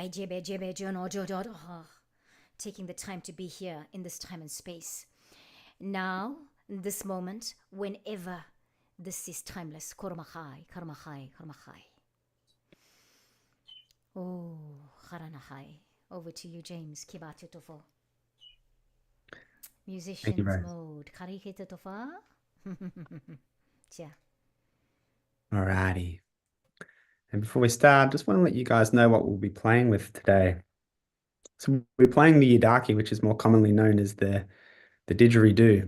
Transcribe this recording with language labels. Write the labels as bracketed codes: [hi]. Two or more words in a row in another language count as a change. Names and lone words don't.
[en] Taking the time to be here in this time and space. Now, in this moment, whenever this is timeless. Kormachai, karmachai, karmachai. Oh, Haranahai. Over to you, James. Kibatu tofo. Musicians mode. Karikita tofa. Alrighty. And before we start, just want to let you guys know what we'll be playing with today. So we're playing the Yidaki, which is more commonly known as the didgeridoo.